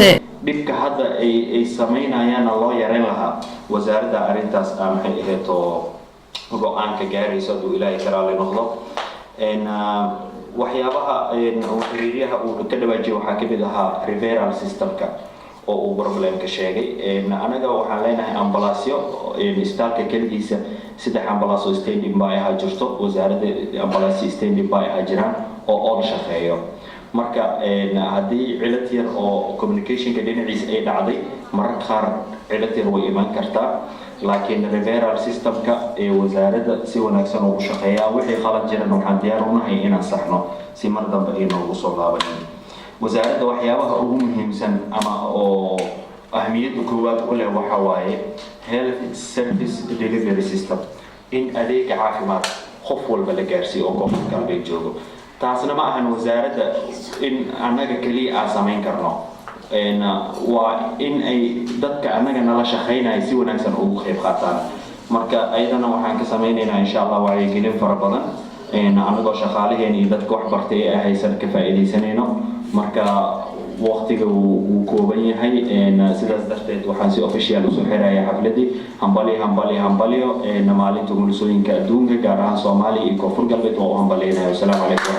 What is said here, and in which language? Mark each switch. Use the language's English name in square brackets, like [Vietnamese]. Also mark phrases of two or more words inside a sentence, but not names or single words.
[Somali] dibka hadda ay sameynayaan loo yareyn lahaa wasaaradda arintaas maxay ahayd go'aanka gaaraysa oo Ilaahay karaale noqdo waxyaabaha xiriiriyaha uu ka dhawaajiyay waxa ka mid ahaa referral systemka oo uu problemka sheegay anaga waxaan leenahay ambalaasyo istaalka kaligiisa saddex ambalaasyo [English] standing by [Somali] ah jirto wasaaradda ambalaasyo [English] standing by [Somali] ah jiraan oo on shaqeeyo marka hadii cilad yar oo communicationka dhinaciisa ay dhacday mararka qaar cilad yar way iman kartaa laakiin referral systemka ee wasaaradda si wanaagsan ugu shaqeeya wixii qalad jiran waxaan diyaar u nahay inaan saxno si mar dambe ay noogu soo laabanin wasaaradda waxyaabaha ugu muhiimsan ama oo ahmiyadda koowaad u leh waxa waaye [English] health service delivery system [Somali] in adeeg caafimaad qof walba la gaarsiiyo oo qof galbeed joogo taasna ma ahan wasaaradda in anaga kaliya aan sameyn karno waa in ay dadka anaga nala shaqeynay si wanaagsan ugu qayb qaataan marka ayadana waxaan ka sameynaynaa [Arabic] insha Allah [Somali] wacyigelin fara badan anagoo shaqaalaheena iyo dadka wax bartay ay haysan ka faa'iideysanayno marka waqtiga uu kooban yahay sidaas darteed waxaan si official u soo xirayaa xafladii hambaliyo maalinta mulusooyinka adduunka gaar ahaan Soomaaliya iyo koonfur galbeed oo hambaliyay [Arabic] assalamu alaykum